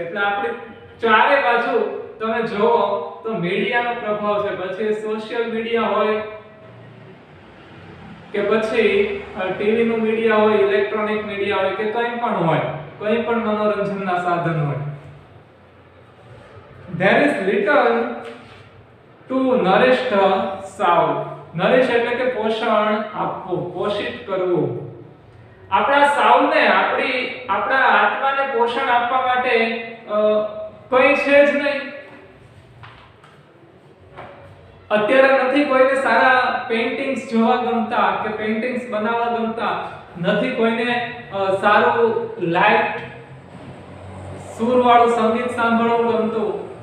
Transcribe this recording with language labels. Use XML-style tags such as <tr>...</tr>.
<gu>એટલે આપણે ચારે બાજુ તમે જોવો તો મીડિયાનો પ્રભાવ છે. પછી સોશિયલ મીડિયા હોય કે પછી ટીવી નું મીડિયા હોય, ઇલેક્ટ્રોનિક મીડિયા હોય કે કંઈ પણ હોય, કોઈ પણ મનોરંજનના સાધન હોય.</gu> <en>There is little to nourish the soul.</en> <gu>નરિશ એટલે કે પોષણ આપવું, પોષિત કરવું. આપણા સાઉને, આપણા આત્માને પોષણ આપવા માટે કોઈ છે જ નહીં. અત્યારે નથી કોઈને સારા પેઇન્ટિંગ્સ જોવા ગમતા કે પેઇન્ટિંગ્સ બનાવવા ગમતા, નથી કોઈને સારું લાઇટ સુરવાળું સંગીત સાંભળવું ગમતું.</gu>